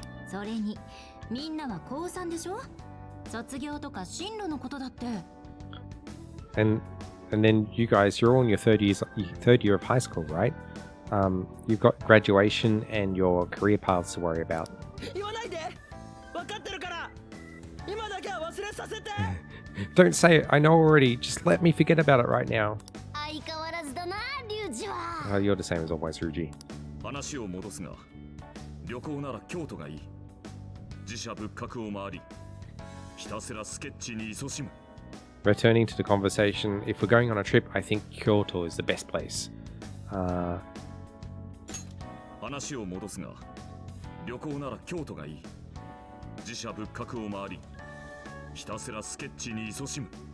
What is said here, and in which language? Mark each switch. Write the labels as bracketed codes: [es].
[ja] それに、みんなは高3でしょ？卒業とか進路のことだって。 [en] And then you guys, you're all in your third year of high school, right? You've got graduation and your career paths to worry about. [ja] 言わないで。分かってるから。今だけは忘れさせて。 [en] Don't say it. I know already. Just let me forget about it right now. [ja] 相変わらずだな、リュウジは。 [en] You're the same as always, Ruji. [ja] 話を戻すが、旅行なら京都がいい。自社仏閣を回り、ひたすらスケッチに勤しむ。 [en] Returning to the conversation, if we're going on a trip, I think Kyoto is the best place. [ja] 話を戻すが、旅行なら京都がいい。自社仏閣を回り、ひたすらスケッチに勤しむ。